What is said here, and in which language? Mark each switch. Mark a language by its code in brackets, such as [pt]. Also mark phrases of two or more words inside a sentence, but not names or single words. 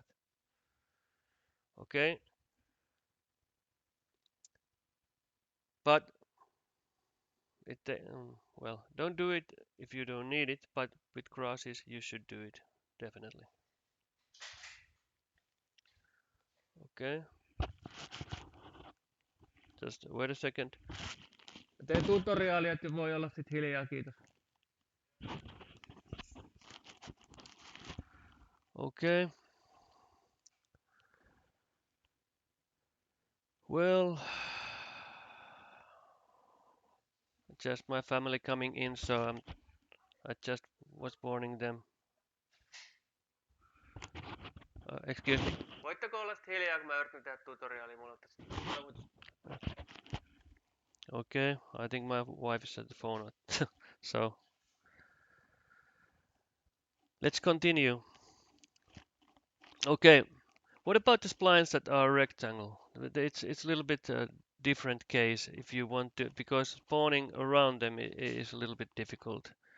[en] Okay, but well, don't do it if you don't need it, but with grasses you should do it definitely. Okay, just wait a second. [fi] Tee tutoriaalia, että voi olla sit hiljaa, kiitos. [en] Okay, well, just my family coming in, so I just was warning them. Excuse me. [fi] Voitteko olla sit hiljaa, kun mä yritän tehdä tutoriaalia, mulla on tässä. [en] Okay, I think my wife is at the phone. So let's continue. Okay, what about the splines that are rectangle? It's a little bit different case if you want to, because spawning around them is a little bit difficult.